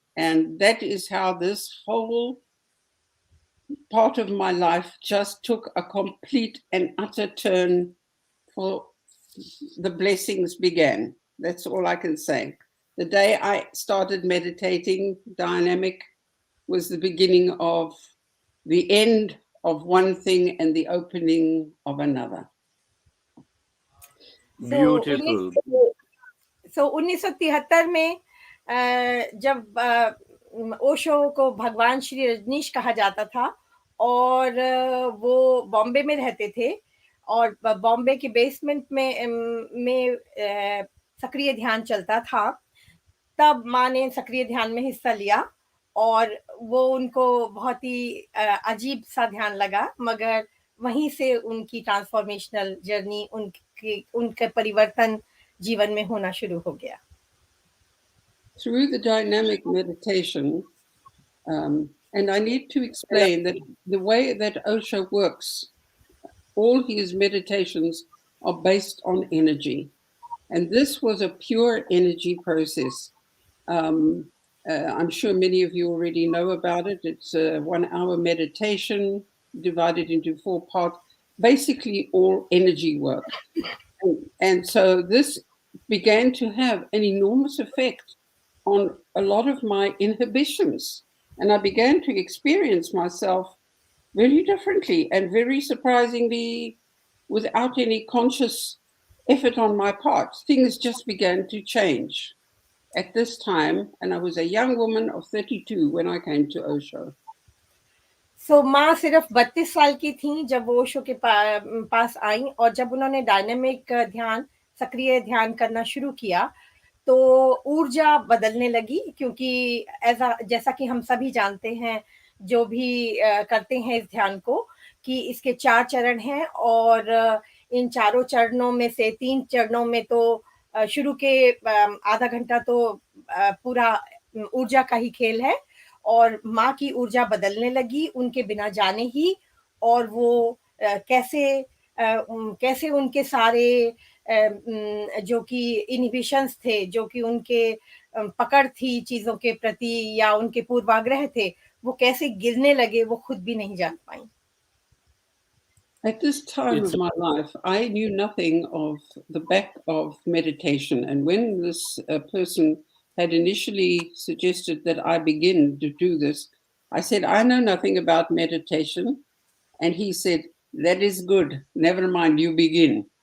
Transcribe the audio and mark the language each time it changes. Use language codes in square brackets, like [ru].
[en] And that is how this whole part of my life just took a complete and utter turn, for the blessings began. That's all I can say. The day I started meditating dynamic was the beginning of the end of one thing and the opening of another. Beautiful. [hi] 1973 में जब ओशो को भगवान श्री रजनीश कहा जाता था और वो बॉम्बे में रहते थे और बॉम्बे के बेसमेंट में सक्रिय ध्यान चलता था, तब माँ ने सक्रिय ध्यान में हिस्सा लिया और वो उनको बहुत ही अजीब सा ध्यान लगा, मगर वहीं से उनकी ट्रांसफॉर्मेशनल जर्नी, उनके परिवर्तन जीवन में होना शुरू हो गया. [en] Through the dynamic meditation, and I need to explain that the way that Osho works, all his meditations are based on energy. And this was a pure energy process. I'm sure many of you already know about it. It's a 1 hour meditation divided into 4 parts, basically all energy work. And so this began to have an enormous effect on a lot of my inhibitions. And I began to experience myself very differently and very surprisingly, without any conscious effort on my part. Things just began to change at this time. And I was a young woman of 32 when I came to Osho. [hi] So, माँ सिर्फ 32 साल की थी जब वो ओशो के पास आई और जब उन्होंने डायनामिक ध्यान, सक्रिय ध्यान करना शुरू किया तो ऊर्जा बदलने लगी, क्योंकि जैसा कि हम सभी जानते हैं जो भी करते हैं इस ध्यान को, कि इसके 4 चरण हैं और इन चारों चरणों में से 3 चरणों में तो शुरू के आधा घंटा तो पूरा ऊर्जा का ही खेल है और माँ की ऊर्जा बदलने लगी उनके बिना जाने ही, और वो कैसे उनके सारे जो कि इनहिबिशंस थे, जो कि उनके पकड़ थी चीजों के प्रति या उनके पूर्वाग्रह थे, वो कैसे गिरने लगे वो खुद भी नहीं जान पाई. [en] At this time of my life, I knew nothing of the back of meditation. And when this person had initially suggested that I begin to do this, I said, I know nothing about meditation. And he said, that is good. Never mind, you begin.